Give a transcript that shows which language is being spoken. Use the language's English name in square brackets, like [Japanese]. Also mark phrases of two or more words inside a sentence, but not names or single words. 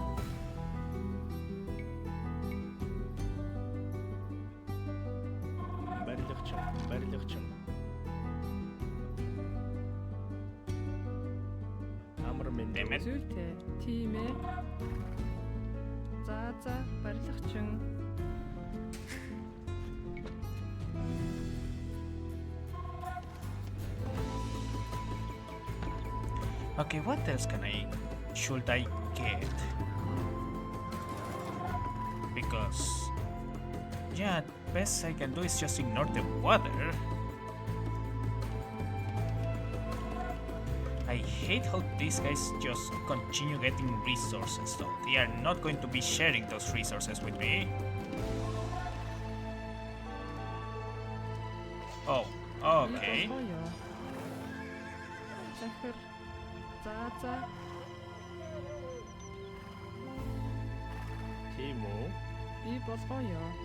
[Mongolian] Барилгачин. Амар минь. Зүйтэй. Тийм ээ. За барилгачин. [English] Okay, what else should I get? Because, yeah, best I can do is just ignore the water. I hate how these guys just continue getting resources though. They are not going to be sharing those resources with me. Oh, okay. [Mongolian] Захир. За. Тийм үү? Би болгоё.